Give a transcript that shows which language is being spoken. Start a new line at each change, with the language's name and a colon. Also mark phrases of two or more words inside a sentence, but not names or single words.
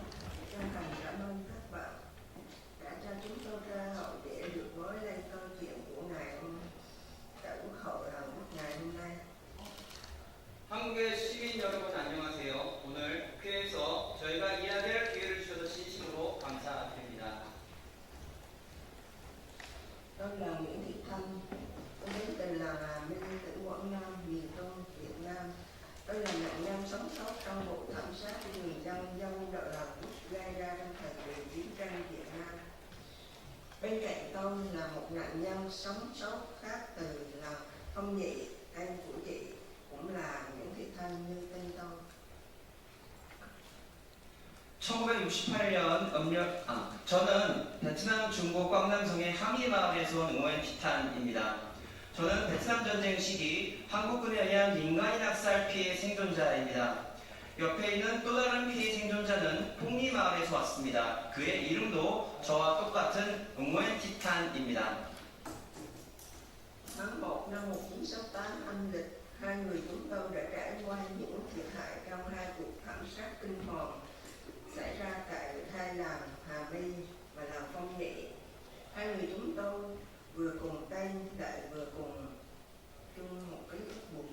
Vietnamese: Chân thành cảm ơn các bạn đã cho chúng tôi cơ hội để được nói lên câu chuyện của ngày tại Quốc hội Hàn Quốc ngày hôm nay.
Korean: 한국의 시민 여러분 안녕하세요. 오늘 국회에서 저희가 이야기할 기회를 주셔서 진심으로 감사드립니다.
Vietnamese: Tôi là Nguyễn Thị Thanh, tôi đến từ làng Hà Minh, tỉnh Quảng Nam, miền Trung, Việt Nam. Tôi là nạn nhân sống sót trong vụ thảm sát người dân do quân đội Hàn Quốc gây ra trong thời kỳ chiến tranh Việt Nam. Bên cạnh tôi là một nạn nhân sống sót khác từ làng Phong Nhị, em của chị cũng là Nguyễn Thị Thanh như tên tôi.
Korean: 1968년 저는 베트남 중부 광남성의 하미 마을에서 온 웅웬 티탄입니다. 저는 베트남 전쟁 시기 한국군에 의한 민간인 학살 피해 생존자입니다. 옆에 있는 또 다른 피해 생존자는 폭리 마을에서 왔습니다. 그의 이름도 저와 똑같은 웅웬 티탄입니다.
Vietnamese: Tháng 1 năm 1968 âm lịch, hai người chúng tôi đã trải qua những thiệt hại trong hai cuộc thảm sát kinh hoàng xảy ra tại hai làng Hà My và làng Phong Nhị. Hai người chúng tôi vừa cùng tên lại vừa cùng chung một cái ước buồn.